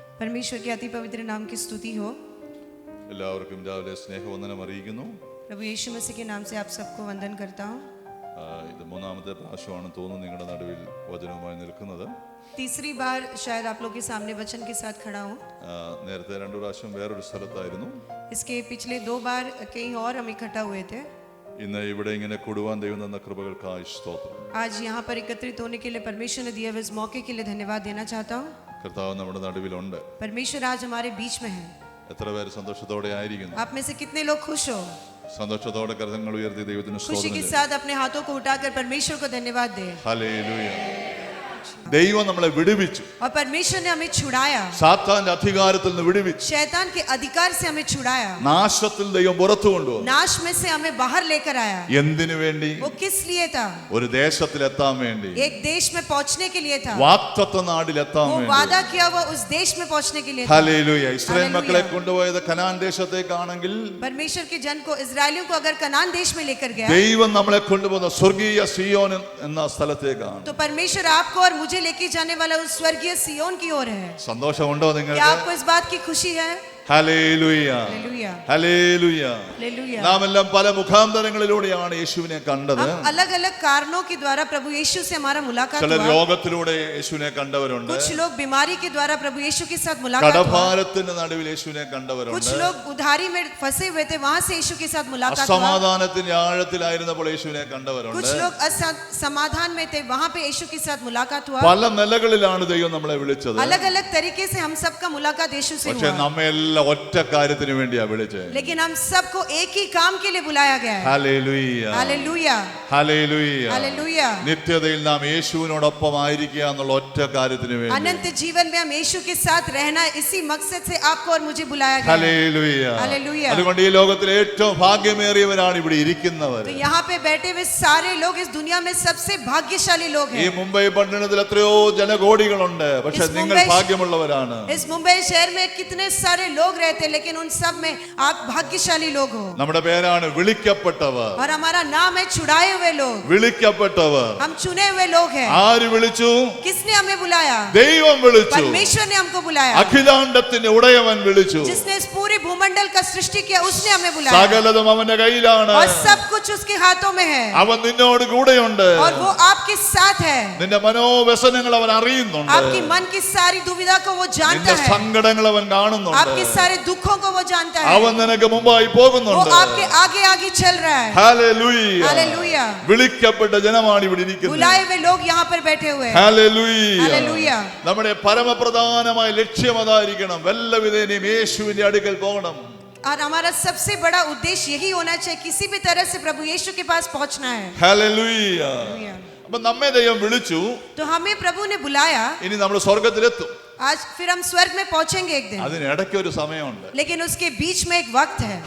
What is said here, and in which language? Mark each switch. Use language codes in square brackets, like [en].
[hi] परमेश्वर के अति पवित्र नाम की स्तुति हो. [ml] എല്ലാവർക്കും രാവിലെ സ്നേഹവന്ദനം അറിയിക്കുന്നു. [hi] प्रभु यीशु मसीह के नाम से आप सबको वंदन करता हूँ. [ml] ഇത് മൂന്നാമത്തെ പ്രാവശ്യമാണ് തോന്നുന്നു നിങ്ങളുടെ നടുവിൽ വചനവുമായി നിൽക്കുന്നത്. [hi] तीसरी बार शायद आप लोग के सामने वचन के साथ खड़ा हूँ. [ml] നേരത്തെ രണ്ടു പ്രാവശ്യം വേറൊരു സ്ഥലത്തായിരുന്നു. [hi] इसके पिछले 2 बार कहीं और हम इकट्ठा हुए थे. [ml] ഇന്ന് ഇവിടെ ഇങ്ങനെ കൂടുവാൻ ദൈവം തന്ന കൃപകൾക്കായി സ്തോത്രം. [hi] आज यहाँ पर एकत्रित होने के लिए परमेश्वर ने दिए हुए इस मौके के लिए धन्यवाद देना चाहता हूँ. [ml] കർത്താവ് നമ്മുടെ നടുവിലുണ്ട്. [hi] परमेश्वर आज हमारे बीच में है. [ml] എത്ര പേര് സന്തോഷത്തോടെ ആയിരിക്കുന്നു? [hi] आप में से कितने लोग खुश हो? [ml] സന്തോഷത്തോടെ കരങ്ങൾ ഉയർത്തി ദൈവത്തിന് [hi] खुशी के [ml] സ്തോത്രം. [hi] साथ अपने हाथों को उठाकर परमेश्वर को धन्यवाद दे. [ml] ഹല്ലേലൂയ. ദൈവം നമ്മളെ വിടുവിച്ചു. [hi] और परमेश्वर ने हमें छुड़ाया. [ml] സാത്താന്റെ അധികാരത്തിൽ നിന്ന് വിടുവിച്ചു. [hi] शैतान के अधिकार से हमें छुड़ाया. [ml] നാശത്തിൽ ദൈവം പുറത്തു കൊണ്ടുവന്നു. [hi] नाश में से हमें बाहर लेकर आया. [ml] എന്തിനു വേണ്ടി? [hi] वो किस लिए था? [ml] ഒരു ദേശത്തിലെത്താൻ വേണ്ടി, [hi] एक देश में पहुंचने के लिए था. [ml] വാഗ്ദത്ത നാടിലെത്താൻ [hi] वो [ml] വേണ്ടി. [hi] वादा किया हुआ उस देश में पहुंचने के लिए था. [ml] ഹല്ലേലൂയ. Israel [hi] hallelujah. [ml] മക്കളെ കൊണ്ടുപോയത് കനാൻ ദേശത്തേക്കാണെങ്കിൽ [hi] परमेश्वर के जन को, इजरायलियों को अगर कनान देश में लेकर गया, [ml] ദൈവം നമ്മളെ കൊണ്ടുപോകുന്ന സ്വർഗീയ സിയോൻ എന്ന സ്ഥലത്തേക്കാണ്. [hi] तो परमेश्वर आपको और मुझे लेके जाने वाला उस स्वर्गीय सियोन की ओर है. [ml] സന്തോഷമുണ്ടോ [hi] क्या [ml] നിങ്ങൾക്ക്? [hi] आपको इस बात की खुशी है? [ml] ഹല്ലേലൂയ. [hi] हालेलुया. [ml] ഹല്ലേലൂയ. [hi] हालेलुया. [ml] നാം എല്ലാം പല മുഖാന്തരങ്ങളിലൂടെയാണ് യേശുവിനെ കണ്ടത്. [hi] हम अलग अलग कारणों के द्वारा प्रभु यीशु से हमारा मुलाकात [ml] ചില [hi] हुआ. [ml] രോഗത്തിലൂടെ യേശുവിനെ കണ്ടവരുണ്ട്. [hi] कुछ लोग बीमारी के द्वारा प्रभु यीशु के साथ मुलाकात हुआ. [ml] കടഭാരത്തിന്റെ നടുവിൽ യേശുവിനെ [hi] कुछ [ml] കണ്ടവരുണ്ട്. [hi] लोग उधारी में फंसे हुए थे, वहां से यीशु के साथ मुलाकात हुआ. [ml] അസമാധാനത്തിന്റെ ആഴത്തിലായിരുന്നപ്പോൾ യേശുവിനെ [hi] कुछ [ml] കണ്ടവരുണ്ട്. [hi] लोग समाधान में थे, वहां पे यीशु के साथ मुलाकात हुआ. [ml] പല നിലകളിലാണ് ദൈവം നമ്മളെ വിളിച്ചത്. [hi] अलग अलग तरीके से हम सबका मुलाकात यीशु से [ml] പക്ഷെ [hi] हुआ. [ml] നമ്മെല്ലാം ഒറ്റ കാര്യത്തിന് വേണ്ടിയാ വിളിച്ചത്. [hi] लेकिन हम सबको एक ही काम के लिए बुलाया गया है. [ml] ഹല്ലേലൂയ. [hi] हालेलुया. [ml] ഹല്ലേലൂയ. [hi] हालेलुया. [ml] നിത്യതയിൽ നാം യേശുവിനോടൊപ്പം ആയിരിക്കുക എന്നുള്ള ഒറ്റ കാര്യത്തിന് വേണ്ടി. [hi] अनंत जीवन में हम यीशु के साथ रहना, इसी मकसद से आपको और मुझे बुलाया गया है. [ml] ഹല്ലേലൂയ. [hi] हालेलुया. [ml] അതുകൊണ്ട് ഈ ലോകത്തിലെ ഏറ്റവും ഭാഗ്യമേറിയവരാണ് ഇവിടെ ഇരിക്കുന്നവർ. [hi] तो यहाँ पे बैठे हुए सारे लोग इस दुनिया में सबसे भाग्यशाली लोग [ml] ഈ [hi] हैं. [ml] മുംബൈ പട്ടണത്തിൽ എത്രയോ ജനകോടികളുണ്ട്, പക്ഷെ [hi] इस [ml] നിങ്ങൾ [hi] मुंबई- [ml] ഭാഗ്യമുള്ളവരാണ്. [hi] इस मुंबई शहर में कितने सारे लोग रहते हैं, लेकिन उन सब में आप भाग्यशाली लोग हो. [ml] നമ്മുടെ പേരാണ് വിളിക്കപ്പെട്ടവർ. [hi] और हमारा नाम है छुड़ाए हुए लोग. [ml] വിളിക്കപ്പെട്ടവർ. [hi] हम चुने हुए लोग हैं. [ml] ആര് വിളിച്ചു? [hi] किसने हमें बुलाया? [ml] ദൈവം വിളിച്ചു. [hi] परमेश्वर ने हमको बुलाया. [ml] അഖിലാണ്ടത്തിന്റെ ഉടയവൻ വിളിച്ചു. [hi] जिसने इस पूरे भूमंडल का सृष्टि किया, उसने हमें बुलाया. [ml] സകലതും അവന്റെ കയ്യിലാണ്. [hi] और सब कुछ उसके हाथों में है. [ml] അവൻ നിന്നോട് കൂടെയുണ്ട്. [hi] और वो आपके साथ है. [ml] നിന്റെ മനോവ്യസനങ്ങൾ അവൻ അറിയുന്നുണ്ട്. [hi] आपकी मन की सारी दुविधा को वो जानता [ml] നിന്റെ [hi] है. [ml] സങ്കടങ്ങൾ അവൻ കാണുന്നുണ്ട്. [hi] आपके सारे दुखों को वो जानता है. [ml] അവൻ നിനക്ക് മുമ്പായി [hi] वो [ml] പോകുന്നുണ്ട്. [hi] आपके आगे आगे चल रहा है. [ml] ഹല്ലേലൂയ. [hi] हालेलुया. [ml] വിളിക്കപ്പെട്ട ജനമാണ് ഇവിടെ ഇരിക്കുന്നത്. [hi] बुलाए हुए लोग यहाँ पर बैठे हुए हैं. [ml] ഹല്ലേലൂയ. [hi] हालेलुया. [ml] നമ്മുടെ പരമപ്രധാനമായ ലക്ഷ്യം അതായിരിക്കണം. വല്ലവിധേനയും യേശുവിന്റെ അടുക്കൽ പോകണം. [hi] और हमारा सबसे बड़ा उद्देश्य यही होना चाहिए, किसी भी तरह से प्रभु यीशु के पास पहुंचना है. [ml] ഹല്ലേലൂയ. [hi] हालेलुया. [ml] അപ്പൊ നമ്മെ ദൈവം വിളിച്ചു. [hi] तो हमें प्रभु ने बुलाया. [ml] ഇനി നമ്മൾ സ്വർഗത്തിലെത്തും. [hi] आज फिर हम स्वर्ग में पहुंचेंगे एक दिन. [ml] അതിനിടയ്ക്ക് ഒരു സമയമുണ്ട്. [hi] लेकिन उसके बीच में एक वक्त है.